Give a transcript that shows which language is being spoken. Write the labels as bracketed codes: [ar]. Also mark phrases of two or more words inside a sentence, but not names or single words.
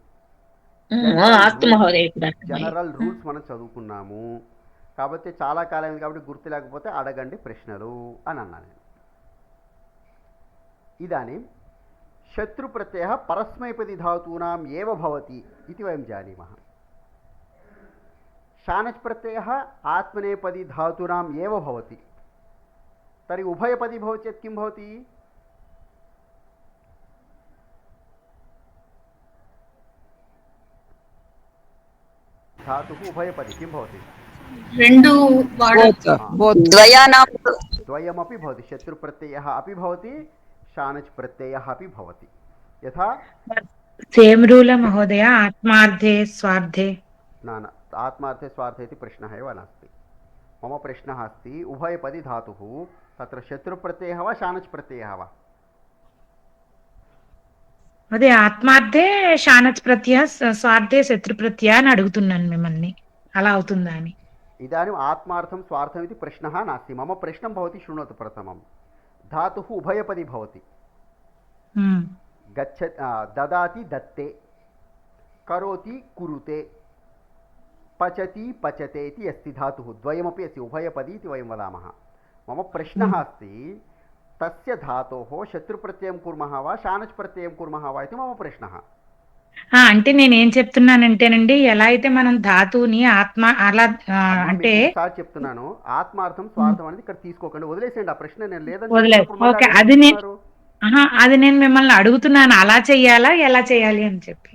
[te] జనరల్ రూల్స్ మనం చదువుకున్నాము. కాబట్టి చాలా కాలం అయింది కాబట్టి గుర్తు లేకపోతే అడగండి ప్రశ్నలు అని అన్నాను. [sa] ఇదానీ శత్రు ప్రత్యయ పరస్మైపది ధాతూనాం ఏవ భవతి ఇది వయం జాनीमः. शानच् प्रत्ययः आत्मनेपदी धातूनाम् एव भवति. तर्हि उभयपदी भवति चेत् किं भवति? धातुः उभयपदी किं भवति? द्वयमपि भवति. शत्रुप्रत्ययः अपि भवति, शानच् प्रत्ययः अपि भवति. यथा [en] same rule [sa] महोदय आत्मार्थे स्वार्थे न आत्मार्थे स्वार्थे इति प्रश्नः एव नास्ति. मम प्रश्नः अस्ति उभयपदी धातुः तत्र शत्रुप्रत्ययः वा शानच् प्रत्ययः वा? [te] అదే [sa] ఆత్మార్థే శానచ్ ప్రత్యయ స్వార్థే శత్రు ప్రత్యయ [te] అని అడుగుతున్నాను మిమ్మల్ని, అలా అవుతుందా అని. [sa] इदानीम् आत्मार्थं स्वार्थम् इति प्रश्नः नास्ति. मम प्रश्नं भवति, शृणोतु. प्रथमं धातुः उभयपदी भवति. ददाति दत्ते, करोति कुरुते, पचति पचते इति अस्ति धातुः. द्वयमपि अस्ति, उभयपदी इति वयं वदामः. मम प्रश्नः अस्ति तस्य धातोः शत्रुप्रत्ययं कुर्मः वा शानच् प्रत्ययं कुर्मः वा इति मम प्रश्नः. [te] అంటే నేనేం చెప్తున్నానంటేనండి, ఎలా అయితే మనం ధాతువుని ఆత్మ అలా అంటే చెప్తున్నాను, [sa] ఆత్మార్థం స్వార్థం [te] అనేది ఇక్కడ తీసుకోకండి, వదిలేసేయండి ఆ ప్రశ్న. నేను లేదని ఓకే, అది నేను మిమ్మల్ని అడుగుతున్నాను, అలా చెయ్యాలా ఎలా చేయాలి అని చెప్పి.